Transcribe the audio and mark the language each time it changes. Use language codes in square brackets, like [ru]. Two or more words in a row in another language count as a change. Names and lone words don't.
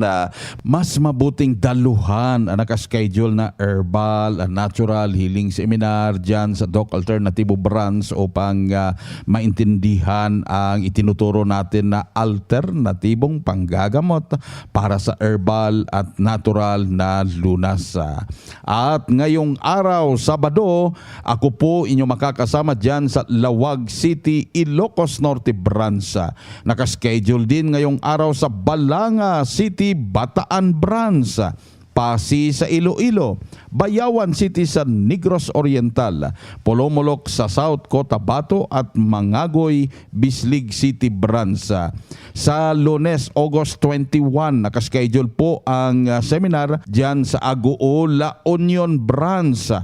[tl] Mas mabuting daluhan ang nakaschedule na [en] herbal, natural healing seminar [tl] dyan sa Doc Alternativo branch upang maintindihan ang itinuturo natin na alternatibong panggagamot para sa herbal at natural na lunas. At ngayong araw, Sabado, ako po inyo makakasama dyan sa Lawag City, Ilocos Norte branch. Nakaschedule din ngayong araw sa Balanga City, Bataan branch. Pasi sa Iloilo, Bayawan City sa Negros Oriental, Polomolok sa South Cotabato at Mangagoy, Bislig City branch. Sa Lunes, August 21, nakaschedule po ang seminar dyan sa Agoo, La Union branch.